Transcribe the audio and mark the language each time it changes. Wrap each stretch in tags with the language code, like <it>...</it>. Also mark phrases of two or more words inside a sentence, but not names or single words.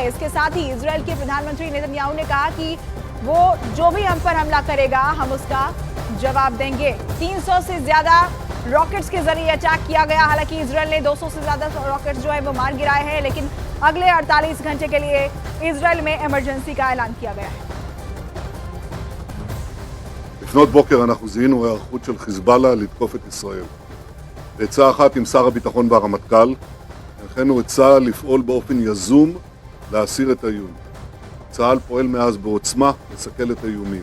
<hi>इसके साथ ही इजरायल के प्रधानमंत्री नेतन्याहू ने कहा कि वो जो भी हम पर हमला करेगा हम उसका जवाब देंगे। 300 से ज्यादा रॉकेट्स के जरिए अटैक किया गया। हालांकि इजरायल ने 200 से ज्यादा रॉकेट्स जो है वो मार गिराए हैं, लेकिन अगले 48 घंटे के लिए इजरायल में इमरजेंसी का ऐलान किया गया है।</hi> <he>לפנות בוקר אנחנו זיהינו היערכות של חיזבאללה לתקוף את ישראל. בעצה אחת עם שר הביטחון והרמטכ"ל, הנחינו את צה"ל לפעול באופן יזום להסיר את האיום. צה"ל פועל מאז בעוצמה לסכל את האיומים.</he>